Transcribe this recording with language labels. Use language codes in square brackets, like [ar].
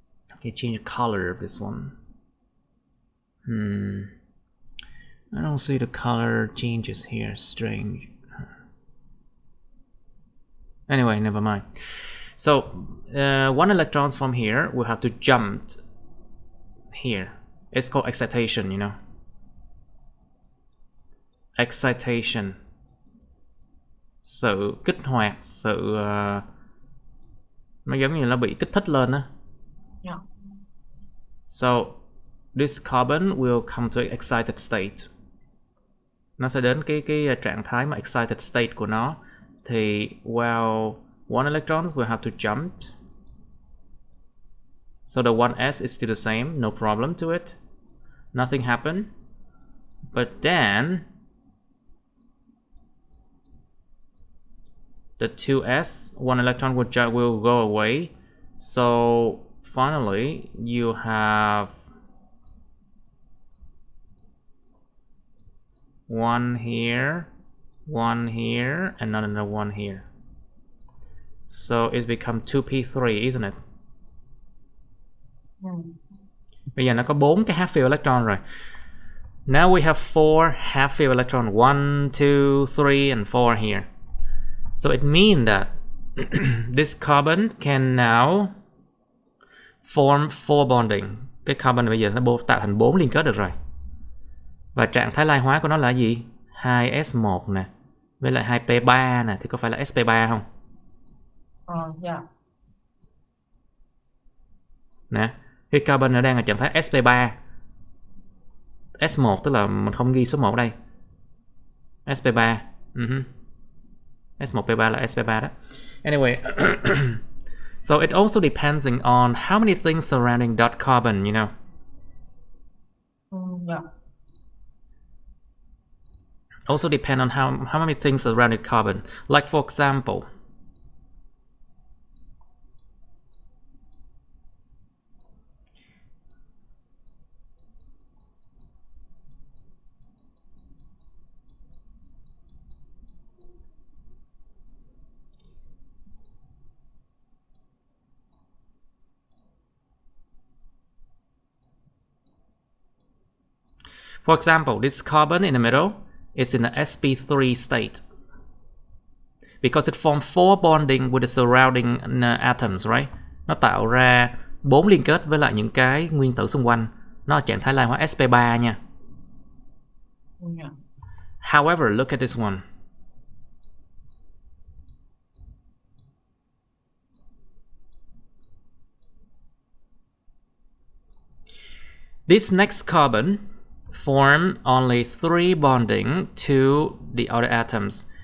[en] Okay, change the color of this one. I don't see the color changes here. Strange. Anyway, never mind. So one electron from here will have to jump here. It's called excitation, you know. Excitation. [vi] Sự kích hoạt, sự nó giống như nó bị kích thích lên á. [en] Yeah. So this carbon will come to excited state. [vi] Nó sẽ đến cái trạng thái mà [en] excited state [vi] của nó. [en] Thì well, one electron will have to jump. So the 1s is still the same, no problem to it. Nothing happened. But then the 2s, one electron will go away. So finally you have one here, and another one here. So it's become 2p3, isn't it? [vi] Bây giờ nó có 4 cái half field electron rồi. [en] Now we have 4 half field electron, 1, 2, 3 and 4 here. So it means that this carbon can now form 4 bonding. [vi] Cái carbon này bây giờ nó tạo thành 4 liên kết được rồi. Và trạng thái lai hóa của nó là gì? 2s1 nè, với lại 2p3 nè, thì có phải là sp3 không? [en] Yeah. [vi] Nè, cái carbon nó đang ở trạng thái sp3. S1 tức là mình không ghi số 1 đây. sp3. S1p3 là sp3 đó. [en] Anyway, so it also depends on how many things surrounding that carbon, you know. Yeah. Also depend on how many things surrounding carbon. Like for example, this carbon in the middle is in the sp3 state because it formed 4 bonding with the surrounding atoms, right? [vi] Nó tạo ra 4 liên kết với lại những cái nguyên tử xung quanh. Nó ở trạng thái lai hóa sp3 nha. [en] Yeah. However, look at this one. This next carbon form only 3 bonding to the other atoms.